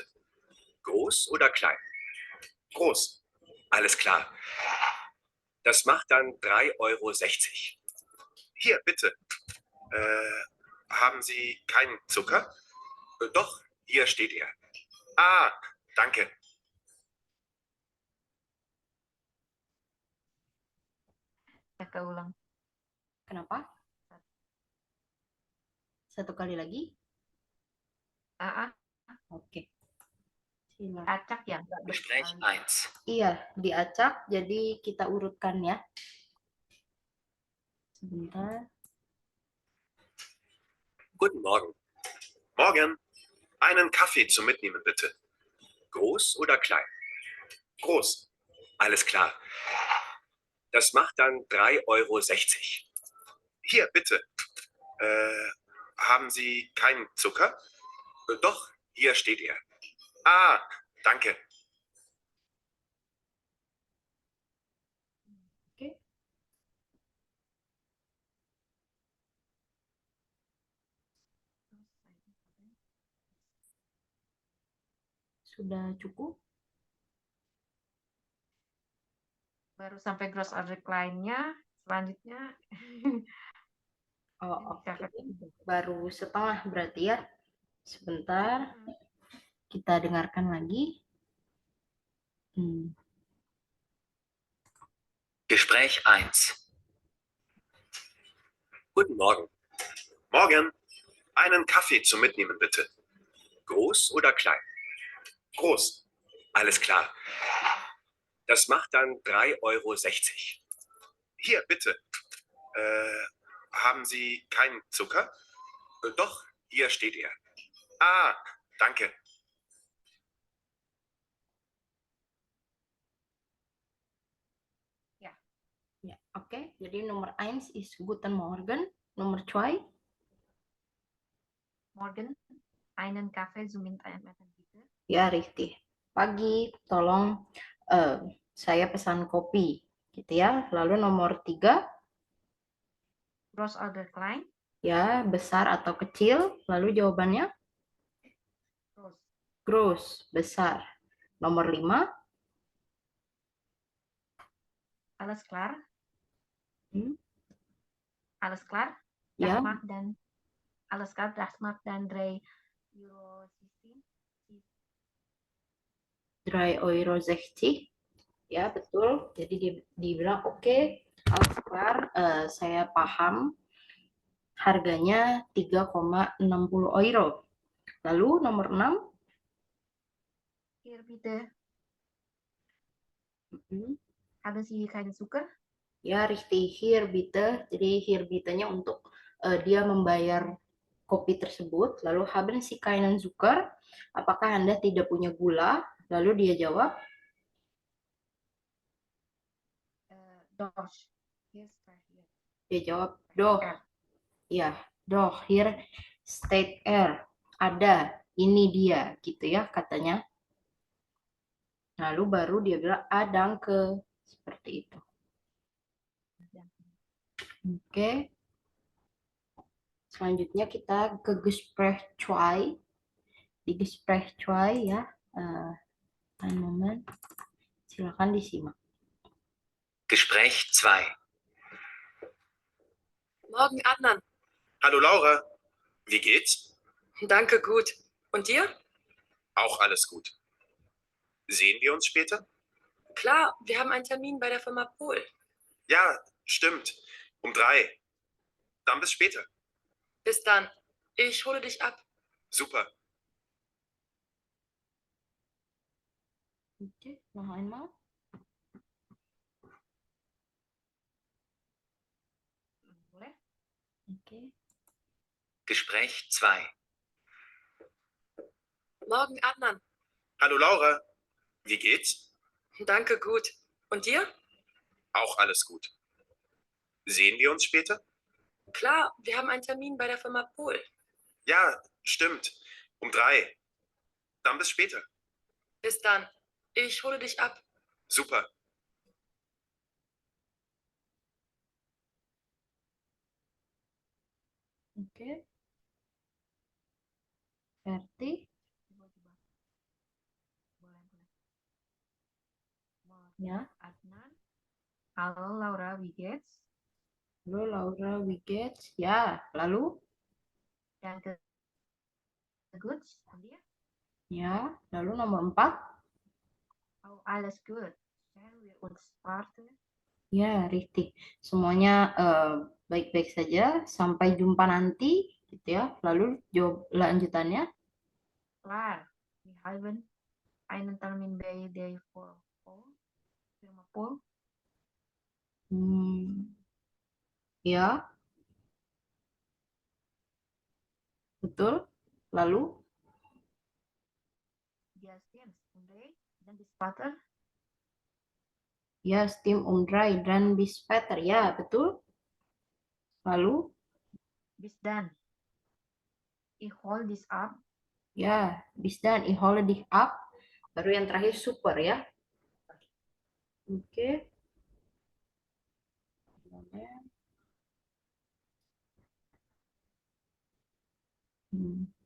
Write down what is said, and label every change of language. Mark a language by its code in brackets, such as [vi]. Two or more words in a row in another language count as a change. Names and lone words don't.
[de] Groß oder klein? Groß. Alles klar. Das macht dann 3,60 Euro. Hier, bitte. Haben Sie keinen Zucker? Doch, hier steht er. Ah, danke. [id] Saya ulang. Kenapa? Satu kali lagi. Oke. Silakan. Acak ya. [de] Gespräch 1. [id] Iya, diacak. Jadi kita urutkan ya. Sebentar. [de] Guten Morgen. Morgen. Einen Kaffee zum Mitnehmen, bitte. Groß oder klein? Groß. Alles klar. Das macht dann 3,60 Euro. Hier, bitte. Haben Sie keinen Zucker? Doch, hier steht er. Ah, Danke. [id] Oke. Sudah cukup? Baru sampai [de] gross order client- [id] nya, selanjutnya Oh, ini oke. cafe ketiga. Baru setengah berarti ya. Sebentar, kita dengarkan lagi. [de] Gespräch 1. Guten Morgen. Morgen. Einen Kaffee zum Mitnehmen, bitte. Groß oder klein? Groß. Alles klar. Das macht dann 3,60 Euro. Hier, bitte. Haben Sie keinen Zucker? Doch, hier steht er. Ah, danke. [id] Ya, oke. Jadi nomor 1 is [de] Guten Morgen. [id] Nomor 2, [de] Morgen, einen Kaffee zum Mittagessen bitte. [id] ya Rifti. Pagi, tolong saya pesan kopi. Gitu ya. Lalu nomor 3, [de] Gross order client, [id] ya besar atau kecil. Lalu jawabannya [de] gross. [id] gross, besar. Nomor 5, [de] Alles klar, hmm, alles klar. [id] ya, [de] Das macht dann, alles klar, das macht dann 3,16 Euro. dry oil 60. [id] Ya, betul. Jadi dibilang oke, Alfar, saya paham. Harganya 3,60 euro. Lalu nomor 6, [de] Hier bitte, haben Sie keinen Zucker? [id] ya Rifti, [de] here bitte. [id] Jadi [de] here bitte- [id] nya untuk dia membayar kopi tersebut. [de] Lalu haben Sie keinen Zucker? [id] Apakah Anda tidak punya gula? Lalu dia jawab, [de] Doch. Hier steht hier. [id] dia jawab, doh. R. Ya, doh, [de] here state air. [id] Ada, ini dia, gitu ya katanya. Lalu baru dia bilang, danke. Seperti itu. Oke. Selanjutnya kita ke Gespräch 2. Di Gespräch 2 ya. [de] Ein Moment. [id] Silakan disimak. [de] Gespräch 2. Morgen, Adnan. Hallo Laura. Wie geht's? Danke, gut. Und dir? Auch alles gut. Sehen wir uns später? Klar, wir haben einen Termin bei der Firma Pohl. Ja, stimmt. Um 3. Dann bis später. Bis dann. Ich hole dich ab. Super. Oke, noch einmal. [id] Boleh? Oke. [de] Gespräch 2. Morgen, Adnan. Hallo Laura. Wie geht's? Danke, gut. Und dir? Auch alles gut. Sehen wir uns später? Klar, wir haben einen Termin bei der Firma Pohl. Ja, stimmt. Um 3. Dann bis später. Bis dann. Ich hole dich ab. Super. [id] Oke. Verti. Coba. Boleh. Ya. [de] Adnan. Halo Laura, wie geht's? Halo Laura, wie geht's? [id] Ya. Lalu? [de] Danke. Gut. Und dir? [id] Ya. Lalu nomor 4. [de] Oh, alles gut. [en] Shall we [de] uns starten? [id] Ya, Rifti. Semuanya baik-baik saja. Sampai jumpa nanti, gitu ya. Lalu jawab lanjutannya. [de] Klar. Wir haben einen Termin bei der Firma Pohl. [id] Ya, betul. Lalu, [de] Dia stimmt. Und dann bis später. ya, steam umdry dan bis später. [id] Ya, betul. Lalu, [de] Bis dann. Ich hol [en] this up. [de] ya, bis dan ich hole dich ab. [id] Baru yang terakhir super ya. Oke. Hmm.